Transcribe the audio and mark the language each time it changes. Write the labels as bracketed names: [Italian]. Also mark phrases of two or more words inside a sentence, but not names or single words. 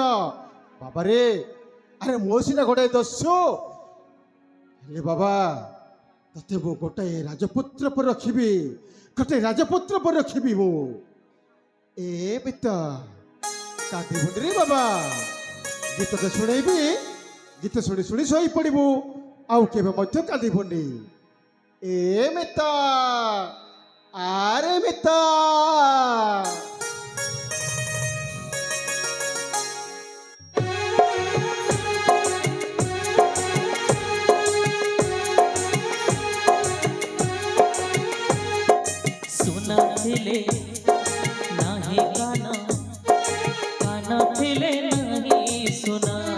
[Odia] ବାବାରେ ଆରେ ମୋ ସିନା ଗୋଟାଏ ଦୋଷ, ହେଲେ ବାବା ତତେ ମୁଁ ଗୋଟାଏ ରାଜପୁତ୍ର ପରେ ରଖିବି, ଗୋଟାଏ ରାଜପୁତ୍ର ପରେ ରଖିବି ମୁଁ। ଏ ମିତ କାନ୍ଦିବୁନି ରେ ବାବା, ଗୀତ ତ ଶୁଣେଇବି, ଗୀତ ଶୁଣି ଶୁଣି ଶୋଇ ପଡ଼ିବୁ, ଆଉ କେବେ ମଧ୍ୟ କାନ୍ଦିବୁନି। ଏ ମିତ ଆରେ ମିତ ସୁନା ଥିଲେ ନାହିଁ କାନ, କାନ ଥିଲେ ନାହିଁ ସୁନା।